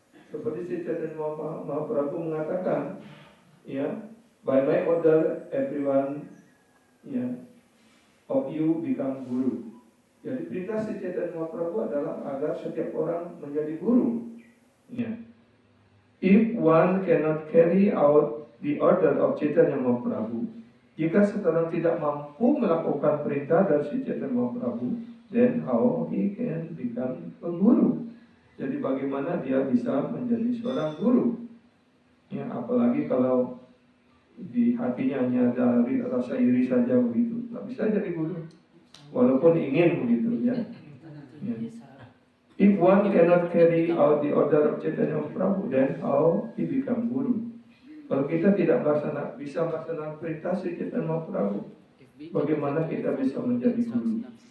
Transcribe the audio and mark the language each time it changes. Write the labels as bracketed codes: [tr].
[id] Seperti Chaitanya Mahaprabhu mengatakan, ya, [en] by my order everyone, ya, of you become guru. [id] Jadi perintah Chaitanya Mahaprabhu adalah agar setiap orang menjadi guru. [en] Ya. If one cannot carry out the order of Chaitanya Mahaprabhu, [id] jika seseorang tidak mampu melakukan perintah dari Chaitanya Mahaprabhu, [en] then how he can become a guru? [id] Jadi bagaimana dia bisa menjadi seorang guru? Ya, apalagi kalau di hatinya hanya ada rasa iri saja begitu, tak bisa jadi guru, walaupun ingin begitu, ya. Ya. [en] If one cannot carry out the order of Chaitanya Mahaprabhu, then how he become guru? [id] Kalau kita tidak bisa melaksanakan perintah Chaitanya Mahaprabhu, bagaimana kita bisa menjadi guru?